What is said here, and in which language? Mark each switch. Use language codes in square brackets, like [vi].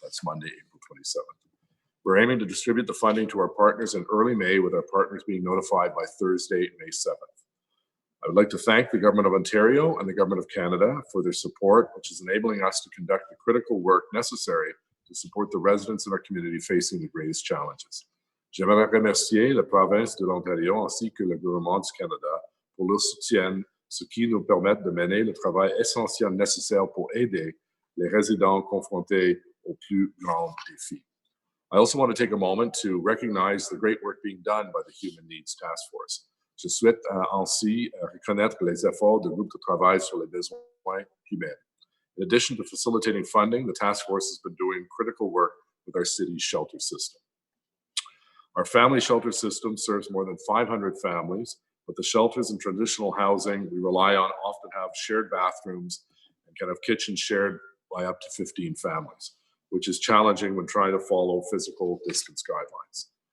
[en] That's Monday, April 27th. We're aiming to distribute the funding to our partners in early May, with our partners being notified by Thursday, May 7th. I would like to thank the Government of Ontario and the Government of Canada for their support, which is enabling us to conduct the critical work necessary to support the residents in our community facing the greatest challenges. [fr] J'aimerais remercier la province de l'Ontario ainsi que le gouvernement du Canada pour leur soutien, ce qui nous permet de mener le travail essentiel nécessaire pour aider les résidents confrontés aux plus grands défis. [en] I also want to take a moment to recognize the great work being done by the Human Needs Task Force. [fr] Je souhaite ainsi reconnaître les efforts du groupe de travail sur les besoins humains. [en] In addition to facilitating funding, the task force has been doing critical work with our city's shelter system. Our family shelter system serves more than 500 families, but the shelters and traditional housing we rely on often have shared bathrooms and can have kitchens shared by up to 15 families, which is challenging when trying to follow physical distance guidelines.